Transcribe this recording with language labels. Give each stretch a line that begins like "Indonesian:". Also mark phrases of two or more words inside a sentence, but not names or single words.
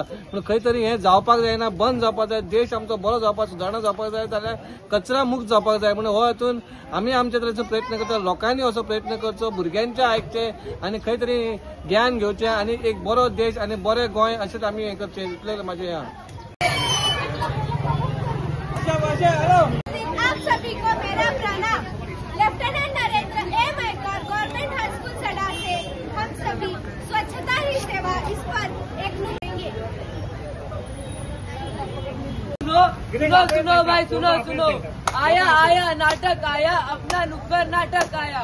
Konkani: पण खंय तरी हे जावपाक जायना, बंद जावपाक जाय। देश आमचो बरो जावपाक, सुदारणा जावपाक जाय जाल्यार कचरा मुक्त जावपाक जाय म्हणून हो हेतून आमी आमच्या तरेचो प्रयत्न करता। लोकांनी असो प्रयत्न करचो, भुरग्यांचे आयकचे आणि खंय तरी ज्ञान घेवचें आणि एक बरो देश आणि बरें गोंय अशेंच आमी हे करचें, इतलें म्हाजें
Hindi: आप सभी को मेरा प्रणाम। लेफ्टिनेंट नरेंद्र एम आयकर गवर्नमेंट हाई स्कूल सडा से हम सभी स्वच्छता ही सेवा इस पर एक देंगे। सुनो भाई, सुनो आया नाटक आया, अपना नुक्कड़ नाटक आया।